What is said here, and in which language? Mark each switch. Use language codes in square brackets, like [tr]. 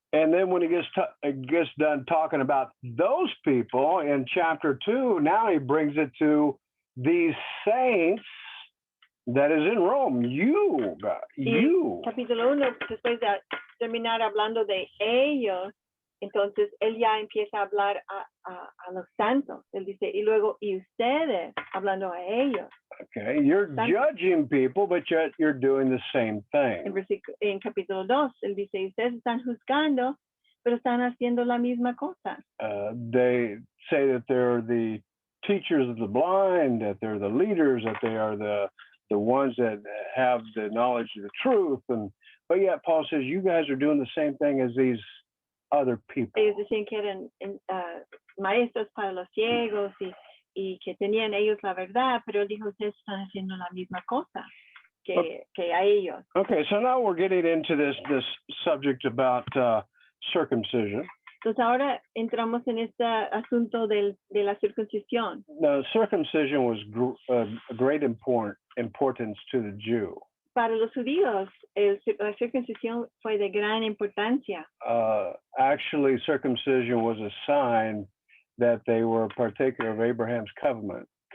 [en] And then when he gets done talking about those people in chapter 2, now he brings it to these saints that is in Rome. You. [es] Capítulo 1, después de terminar hablando de ellos, entonces él ya empieza a hablar a los santos. Él dice, y luego, y ustedes, hablando a ellos. [en] Okay, you're judging people, but yet you're doing the same thing. [es] En capítulo 2, él dice, ustedes están juzgando, pero están haciendo la misma cosa. [en] They say that they're the teachers of the blind, that they're the leaders, that they are the ones that have the knowledge of the truth. But yet Paul says, you guys are doing the same thing as these other people. [es] Ellos decían que eran maestros para los ciegos y que tenían ellos la verdad, pero él dijo, ustedes están haciendo la misma cosa que a ellos. [en] Okay, so now we're getting into this subject about circumcision. [es] Entonces ahora entramos en este asunto de la circuncisión. [en] Now, circumcision was a great importance to the Jew. [es] Para los judíos, la circuncisión fue de gran importancia. [en] Actually, circumcision was a sign that they were a partaker of Abraham's covenant.